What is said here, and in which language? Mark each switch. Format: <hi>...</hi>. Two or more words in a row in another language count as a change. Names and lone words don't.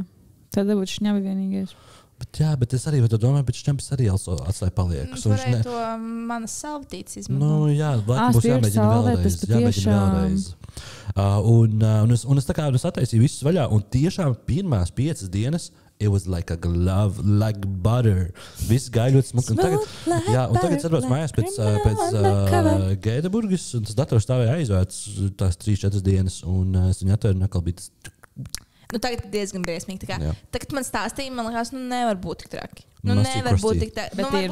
<lv>Tad dabūt šņabi vienīgais. Bet es arī domāju, bet šņabis arī atstāja paliekus. Varēja to manas salvetītes izmantot. Nu, jā, laikam būs jāmēģina vēlreiz. Un es tā kā attaisīju visus vaļā, un tiešām pirmās 5 dienas</lv> <en>it was like a glove, like butter.</en> <lv>Viss gāja ļoti smuki. Un tagad es atbraucu mājās pēc Gēdeburgas, un tas dators stāvēja aizvērts tās 3-4 dienas, un es viņu atvēru un atkal bija tas... Tagad diezgan briesmīgi. Tagad man stāstīja, man liekas, nevar būt tik traki. Nevar būt tik traki.</lv>